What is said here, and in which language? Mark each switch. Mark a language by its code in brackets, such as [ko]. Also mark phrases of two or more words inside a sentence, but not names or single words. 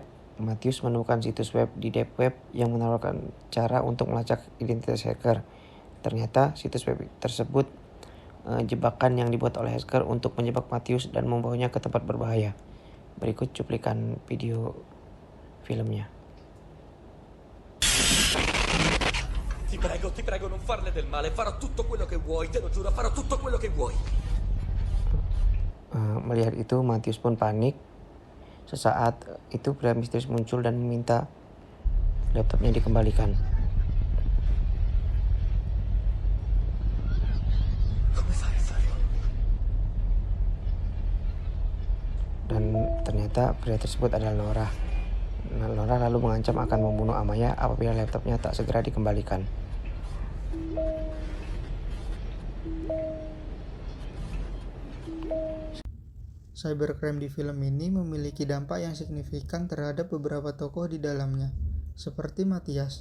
[id] Matthias menemukan situs web di [en] deep web [id] yang menawarkan cara untuk melacak identitas hacker. Ternyata situs web tersebut jebakan yang dibuat oleh hacker untuk menjebak Matthias dan membawanya ke tempat berbahaya. Berikut cuplikan video filmnya. [it] Ti prego, non farle del male. Farò tutto quello che vuoi, te lo giuro, farò tutto quello che vuoi. [id] Melihat itu, Matthias pun panik. Sesaat itu pria misterius muncul dan meminta laptopnya dikembalikan. [it] Come fai a farlo? [id] ternyata pria tersebut adalah Laura. Laura lalu mengancam akan membunuh Amaya apabila laptopnya tak segera dikembalikan. Cybercrime di film ini memiliki dampak yang signifikan terhadap beberapa tokoh di dalamnya, seperti Matthias.